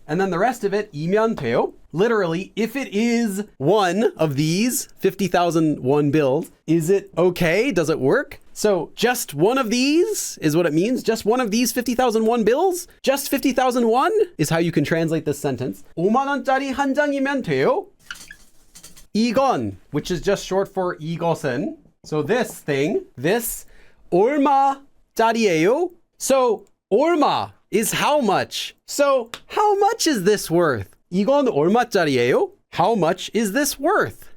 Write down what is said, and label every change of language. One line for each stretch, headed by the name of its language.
English: And then the rest of it,
Korean: 이면 돼요.
English: Literally, if it is one of these 50,000 won bills, is it okay? Does it work? So just one of these is what it means. Just one of these 50,000 won bills? Just 50,000 won is how you can translate this sentence.
Korean: 5만 원짜리 한 장이면 돼요.
English: 이건, which is just short for 이것은. So this thing, this,
Korean: 얼마짜리예요?
English: So 얼마 is how much. So how much is this worth?
Korean: 이건 얼마짜리예요?
English: How much is this worth?